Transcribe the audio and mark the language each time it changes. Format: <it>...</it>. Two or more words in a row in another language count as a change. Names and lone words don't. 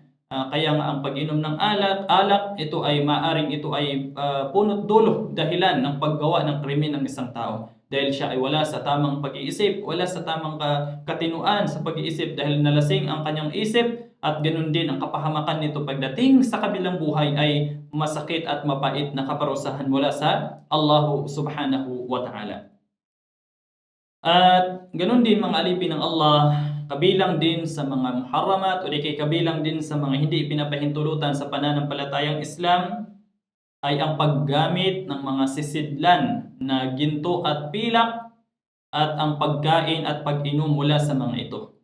<tl>Kaya nga ang pag-inom ng alak, ito ay maaring punot dulo, dahilan ng paggawa ng krimen ng isang tao. Dahil siya ay wala sa tamang pag-iisip, wala sa tamang katinuan sa pag-iisip, dahil nalasing ang kanyang isip, at ganun din ang kapahamakan nito pagdating sa kabilang buhay ay masakit at mapait na kaparusahan mula sa Allah</tl> <ar>سبحانه وتعالى.</ar> <tl>At ganun din mga alipin ng Allah, kabilang din sa mga muharramat o kabilang din sa mga hindi pinapahintulutan sa pananampalatayang Islam ay ang paggamit ng mga sisidlan na ginto at pilak at ang pagkain at pag-inom mula sa mga ito.</tl>